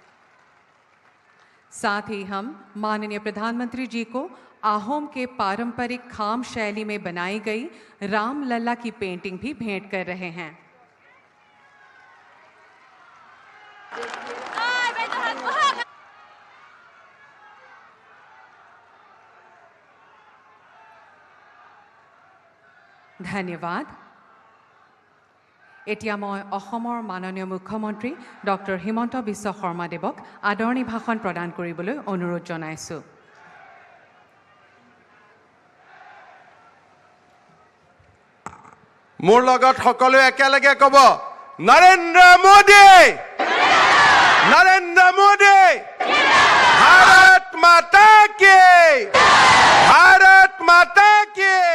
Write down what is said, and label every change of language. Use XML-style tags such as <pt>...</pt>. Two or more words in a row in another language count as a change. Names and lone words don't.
<hi>साथ ही हम माननीय प्रधानमंत्री जी को अहोम के पारंपरिक खाम शैली में बनाई गई राम लल्ला की पेंटिंग भी भेंट कर रहे हैं। धन्यवाद।</hi> <as>এতিয়া মই অসমৰ মাননীয় মুখ্যমন্ত্ৰী ডক্টৰ হিমন্ত বিশ্ব শৰ্মাদেৱক আদৰণি ভাষণ প্ৰদান কৰিবলৈ অনুৰোধ জনাইছোঁ। মোৰ লগত সকলোৱে একেলগে ক'ব, নৰেন্দ্ৰ মোদী, নৰেন্দ্ৰ মোদী,</as> <hi>भारत माता की, भारत माता की।</hi>